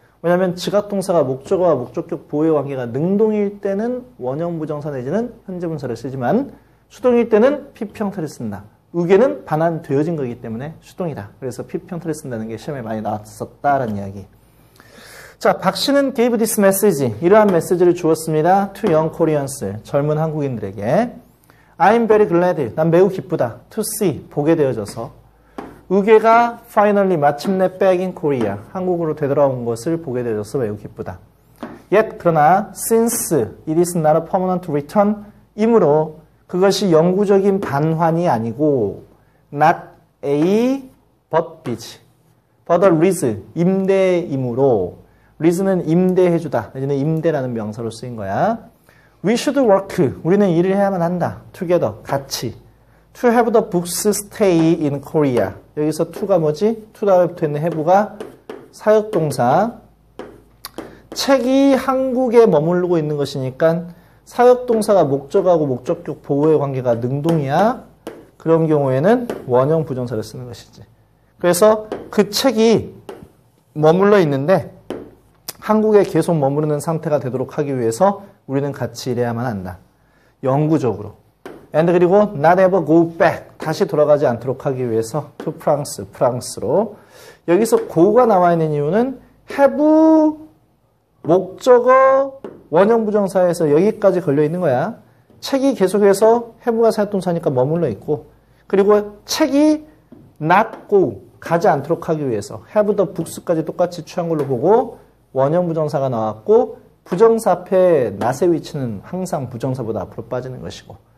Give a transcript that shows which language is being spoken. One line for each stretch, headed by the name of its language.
Korean: 왜냐하면 지각동사가 목적어와 목적격 보호의 관계가 능동일 때는 원형 부정사 내지는 현재 분사를 쓰지만 수동일 때는 PP형태를 쓴다. 의궤는 반환되어진 거기 때문에 수동이다. 그래서 PP형태를 쓴다는 게 시험에 많이 나왔었다라는 이야기. 자, 박 씨는 gave this message, 이러한 메시지를 주었습니다.
English: To young Koreans, 젊은 한국인들에게. I'm very glad, 난 매우 기쁘다. To see, 보게 되어져서.
Korean: 의궤가 finally, 마침내 back in Korea, 한국으로 되돌아온 것을 보게 되어져서 매우 기쁘다. Yet, 그러나 since it is not a permanent return, 이므로 그것이 영구적인 반환이 아니고 not a but 빚, but a lease, 임대이므로 lease는 임대해주다, 내지는 임대라는 명사로 쓰인 거야.
English: We should work, 우리는 일을 해야만 한다. together, 같이.
Korean: To have the books stay in Korea. 여기서 to가 뭐지? to 다음에 붙어 있는 have가 사역동사 책이 한국에 머무르고 있는 것이니까 사역동사가 목적하고 목적격 보호의 관계가 능동이야. 그런 경우에는 원형 부정사를 쓰는 것이지. 그래서 그 책이 머물러 있는데 한국에 계속 머무르는 상태가 되도록 하기 위해서 우리는 같이 일해야만 한다. 영구적으로.
English: and 그리고 not ever go back.
Korean: 다시 돌아가지 않도록 하기 위해서 to France, 프랑스로. 여기서 go가 나와 있는 이유는 have 목적어 원형 부정사에서 여기까지 걸려 있는 거야. 책이 계속해서 have가 사역동사니까 머물러 있고, 그리고 책이 not go, 가지 않도록 하기 위해서 have the books 까지 똑같이 취한 걸로 보고 원형 부정사가 나왔고, 부정사 앞에 not의 위치는 항상 부정사보다 앞으로 빠지는 것이고,